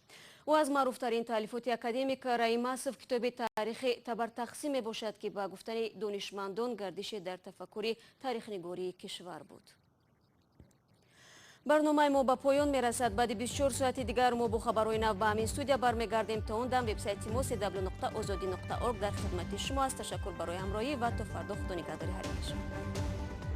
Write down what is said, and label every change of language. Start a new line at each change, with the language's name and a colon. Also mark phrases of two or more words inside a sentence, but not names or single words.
Tajik: ӯ аз маъруфтарин таълифоти академик Раҳим Масов китоби таърихи табартақсим мебошад ки ба гуфтани донишмандон гардише дар тафаккури таърихнигории кишвар буд. барномаи мо ба поён мерасад. баъди 24 соати дигар мо бо хабарҳои нав ба ҳамин студия бармегардем. та он дам вебсайти мо cw.ozodi.org дар хидмати шумо аст. ташаккур барои ҳамроҳӣ ва то фардо худо нигаҳдори ҳар як шумо.